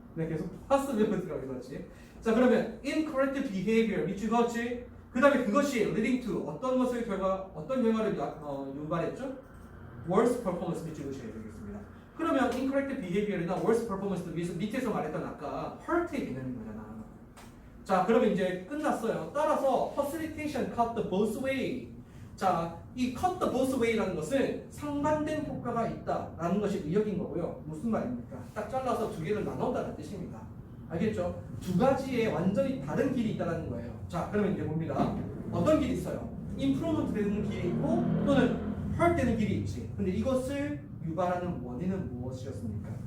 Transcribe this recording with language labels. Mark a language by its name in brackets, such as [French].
[Korean] 네, 계속 possibility라고 읽었지. 자 그러면 incorrect behavior 밑줄 그었지. 그 다음에 그것이 leading to 어떤 것의 결과 어떤 결과를 유발했죠? worst performance 밑줄 그으셔야 되겠습니다. 그러면 incorrect behavior이나 worst performance를 위해서 밑에서 말했던 아까 hurt의 개념인 거잖아. 자 그러면 이제 끝났어요. [English] 따라서 facilitation cut the both way. [Korean] 자, 이 cut the both way라는 것은 상반된 효과가 있다라는 것이 의역인 거고요. 무슨 말입니까? 딱 잘라서 두 개를 나눈다는 뜻입니다. 알겠죠? 두 가지의 완전히 다른 길이 있다는 거예요. 자, 그러면 이제 봅니다. 어떤 길이 있어요? improvement 되는 길이 있고 또는 hurt 되는 길이 있지. 근데 이것을 유발하는 원인은 무엇이었습니까?